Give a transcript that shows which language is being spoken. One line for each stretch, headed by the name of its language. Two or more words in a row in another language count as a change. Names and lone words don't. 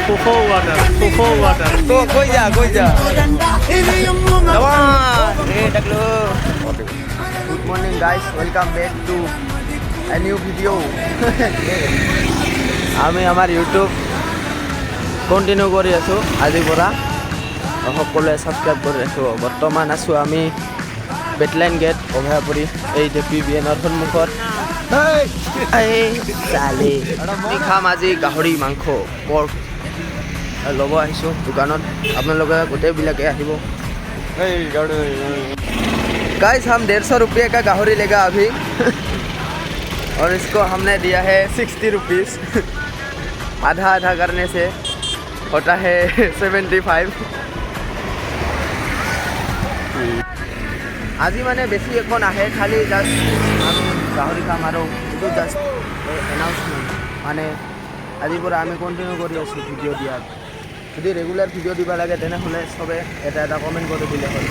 English: Fufu water. Go,
Hindi: koi ja.
English: Come on. Hey, Taklu. Good morning, guys. Welcome back to a new video.
Assamese: আমি আমাৰ ইউটিউব কণ্টিনিউ কৰি আছোঁ আজিৰ পৰা সকলোৱে ছাবস্ক্ৰাইব কৰি ৰাখিব। বৰ্তমান আছোঁ আমি বেটলাইন গেট অভয়াপুৰী এই যে PVNৰ সন্মুখত। চালি খাম আজি গাহৰি মাংস পৰ্ক ল'ব আহিছোঁ দোকানত। আপোনালোকে গোটেইবিলাকে আহিব।
Hindi: गाइस हम 150 रुपये का गाहरी लेगा अभी और इसको हमने दिया है 60 रुपीज़। आधा आधा करने से होता है 75।
Assamese: আজি মানে বেছি একো নাহে, খালি জাষ্ট আমি গাহৰি খাম আৰু এইটো
English: just announcement.
Assamese: মানে আজিৰ পৰা আমি কণ্টিনিউ কৰি আছোঁ ভিডিঅ' দিয়াত। যদি ৰেগুলাৰ ভিডিঅ' দিব লাগে তেনেহ'লে চবে এটা এটা কমেণ্ট কৰি দিলে হ'ল।